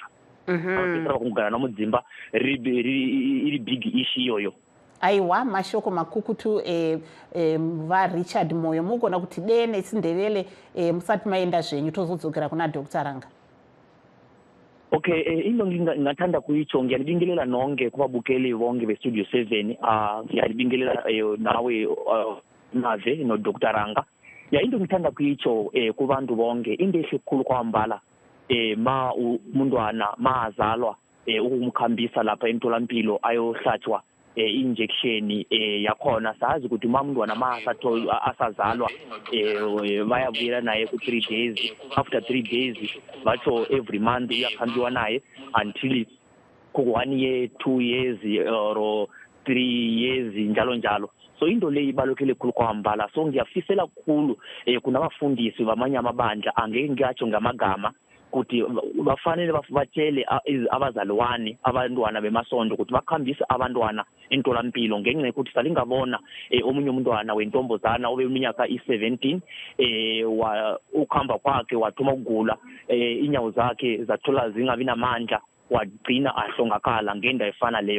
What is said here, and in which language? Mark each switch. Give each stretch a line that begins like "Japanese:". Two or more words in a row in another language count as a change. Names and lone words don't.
Shona: Vanopedzisira vakungogara nomudzimba iri big ishi iyoyo. Aiwa, mashoko makukutu vaRichard Moyo, mugona kuti dee nesindevele musati maenda zvenyu tozodzokera kuna Dr. Ranga.
North Ndebele: Okay, ino ngingathanda kuyijonga ngiyabingelela nonke kubabukeli bonke bestudio 7 ngiyabingelela nawe nave no Dr. Ranga. Into ngithanda kuyitsho kubantu bonke into ehle kukhulu kwambala umntwana azalwa ukumkhambisa lapha emtholampilo ayohlatshwa injection yakhona. Sazi ukuthi umntwana asazalwa bayabuyela naye ku3 days.
English: After 3 days batsho every month
North Ndebele: uyakhambiwa naye
English: until ku1 year, 2 years or 3 years njalo.
North Ndebele: So into leyi ibalulekile khulu kwambala. So ngiyafisela kukhulu kunabafundisi bamanye amabandla angeke ngiyatsho ngamagama kuti bafanele batshele abazalwane abantwana bemasonto ukuthi bakhambise abantwana entolampilo ngenxa yokuthi salingabona omunye umntwana wentombazana obeminyaka i17 ukhamba kwakhe wathoma ukugula inyawo zakhe zathola zingabi namandla wagcina ahlongakala ngenda efana leyo.